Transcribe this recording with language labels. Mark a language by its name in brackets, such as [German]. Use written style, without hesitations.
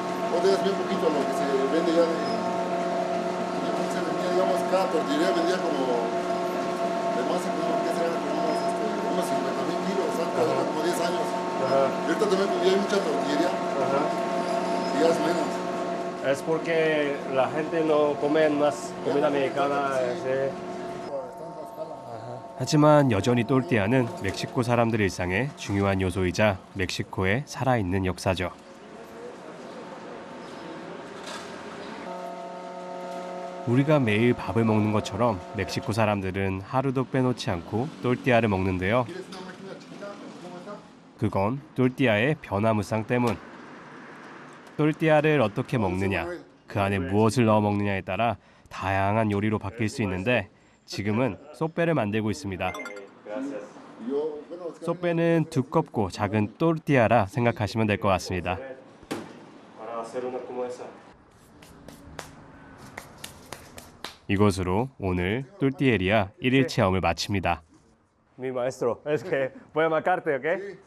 [Spanish] Ahora es bien poquito lo que se vende ya de... Se vendía, digamos, cada tortillería vendía como... De masa, como que será como unos 50,000 kilos, antes, eran como 10 años. Ajá, Y ahorita también ya hay mucha tortillería ajá. y ya es menos. Es porque la gente no come más comida mexicana. Sí. [Korean] 하지만 여전히 또르띠아는 멕시코 사람들 일상의 중요한 요소이자 멕시코의 살아있는 역사죠. 우리가 매일 밥을 먹는 것처럼 멕시코 사람들은 하루도 빼놓지 않고 또르띠아를 먹는데요. 그건 또르띠아의 변화무쌍 때문. 또르띠아를 어떻게 먹느냐, 그 안에 무엇을 넣어 먹느냐에 따라 다양한 요리로 바뀔 수 있는데 지금은 소빼를 만들고 있습니다. 소빼는 두껍고 작은 또르띠아라 생각하시면 될 것 같습니다. 이것으로 오늘 똘띠에리아 1일 체험을 마칩니다. [Spanish] Mi maestro, es que voy a marcarte, ¿ok?